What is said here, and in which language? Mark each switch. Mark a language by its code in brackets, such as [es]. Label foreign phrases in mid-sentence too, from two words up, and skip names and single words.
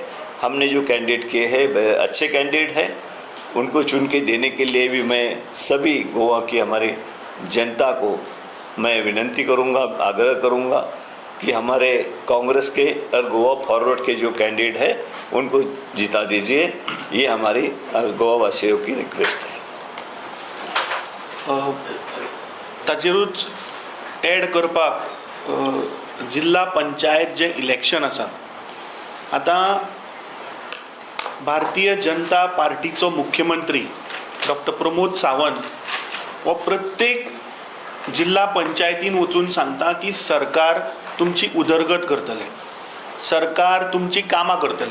[hi] हमने जो कैंडिडेट किए हैं वह अच्छे कैंडिडेट हैं, उनको चुन के देने के लिए भी मैं सभी गोवा की हमारी जनता को मैं विनती करूंगा, आग्रह करूंगा कि हमारे कांग्रेस के और गोवा फॉरवर्ड के जो कैंडिडेट है उनको जिता दीजिए। ये हमारी गोवा वासियों की रिक्वेस्ट है। [kok] ताचेरूच एड करपाक जिल्ला पंचायत जे इलेक्शन आसा, आतां भारतीय जनता पार्टीचो मुख्यमंत्री डॉक्टर प्रमोद सावंत हो प्रत्येक जिल्ला पंचायतीन वचून सांगता की सरकार तुमची उदरगत करतले, सरकार तुमची कामां करतले।